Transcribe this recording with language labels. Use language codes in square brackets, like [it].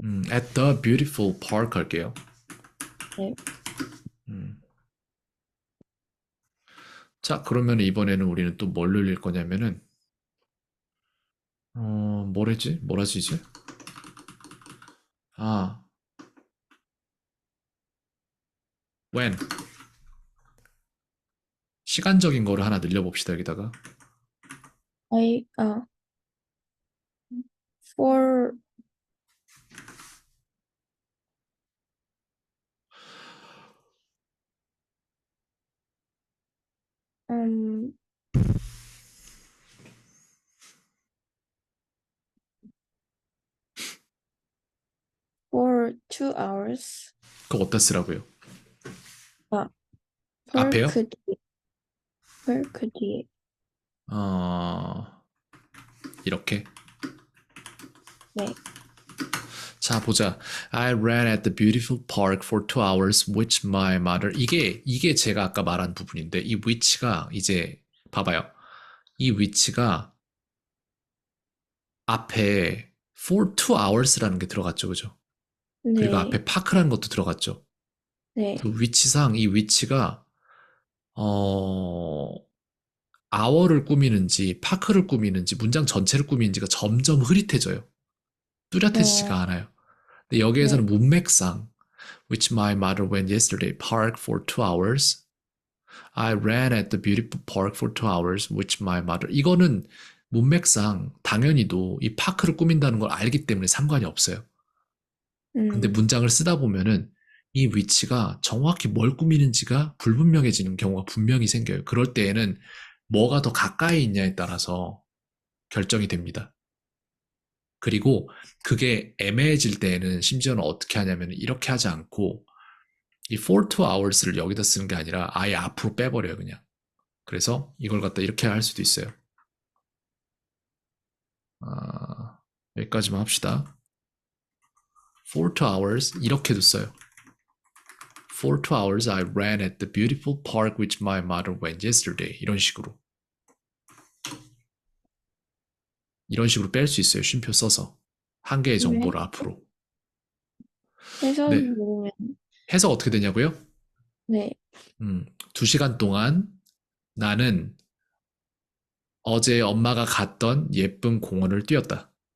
[en] At the beautiful park [ko] 할게요. 네. 음. 자, 그러면 이번에는 우리는 또 뭘 늘릴 거냐면은, 뭐랬지? 뭐라지 이제? 아, when. 시간적인 거를 하나 늘려봅시다, 여기다가. [en] I for um for 2 hours. [ko] 그거 어디다 쓰라고요? 아, 앞에요? 펄크 뒤에. 어, 이렇게. 네. 자, 보자. [en] I ran at the beautiful park for 2 hours, which my mother. [ko] 이게 제가 아까 말한 부분인데, 이 which가 이제, 봐봐요. 이 which가 앞에 for 2hours라는 게 들어갔죠, 그죠? 그리고 네. 앞에 파크라는 것도 들어갔죠. 네. 그 위치상 이 위치가, 어, hour를 꾸미는지, 파크를 꾸미는지, 문장 전체를 꾸미는지가 점점 흐릿해져요. 어, 뚜렷해지지가 않아요. 근데 여기에서는 네. 문맥상, [en] which my mother went yesterday, park for 2 hours. I ran at the beautiful park for 2 hours, which my mother. [ko] 이거는 문맥상 당연히도 이 파크를 꾸민다는 걸 알기 때문에 상관이 없어요. 근데 음, 문장을 쓰다 보면은 이 위치가 정확히 뭘 꾸미는지가 불분명해지는 경우가 분명히 생겨요. 그럴 때에는 뭐가 더 가까이 있냐에 따라서 결정이 됩니다. 그리고 그게 애매해질 때에는 심지어는 어떻게 하냐면 이렇게 하지 않고 이 for 2hours를 여기다 쓰는 게 아니라 아예 앞으로 빼버려요, 그냥. 그래서 이걸 갖다 이렇게 할 수도 있어요. 아, 여기까지만 합시다. [en] for 2 hours [ko] 이렇게도 써요. [en] For 2 hours I ran at the beautiful park which my mother went yesterday. [ko] 이런 식으로 뺄 수 있어요. 쉼표 써서. 한 개의 네. 정보를 앞으로. 해설 네. 모르면, 해석 어떻게 되냐고요? 네. 2시간 동안 나는 어제 엄마가 갔던 예쁜 공원을 뛰었다.